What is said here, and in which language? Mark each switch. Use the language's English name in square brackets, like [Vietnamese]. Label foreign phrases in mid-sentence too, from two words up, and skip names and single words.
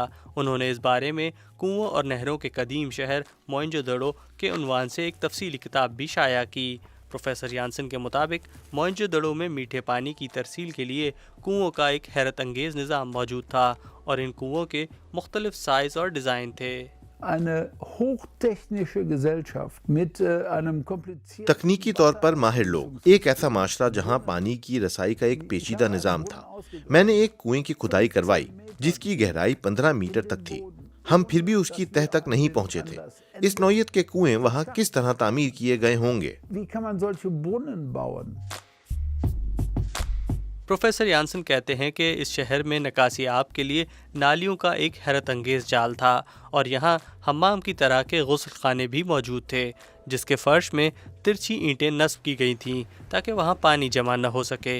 [Urdu] انہوں نے اس بارے میں کنوؤں اور نہروں کے قدیم شہر موئن جو دڑو کے عنوان سے ایک تفصیلی کتاب بھی شائع کی. پروفیسر یانسن کے مطابق موئن جو دڑو میں میٹھے پانی کی ترسیل کے لیے کنوؤں کا ایک حیرت انگیز نظام موجود تھا اور ان کنوؤں کے مختلف سائز اور ڈیزائن تھے. [German] Eine hochtechnische Gesellschaft mit einem komplizierten [Urdu] تکنیکی طور پر ماہر لوگ، ایک ایسا معاشرہ جہاں پانی کی رسائی کا ایک پیچیدہ نظام تھا. میں نے ایک کنویں کی کھدائی کروائی جس کی گہرائی 15 میٹر تک تھی. ہم پھر بھی اس کی تہ تک نہیں پہنچے تھے۔ اس نوعیت کے کنویں وہاں کس طرح تعمیر کیے گئے ہوں گے? [German] Wie kann man solche Brunnen bauen? [Urdu] پروفیسر یانسن کہتے ہیں کہ اس شہر میں نکاسی آب کے لیے نالیوں کا ایک حیرت انگیز جال تھا اور یہاں حمام کی طرح کے غسل خانے بھی موجود تھے جس کے فرش میں ترچھی اینٹیں نصب کی گئی تھیں تاکہ وہاں پانی جمع نہ ہو سکے.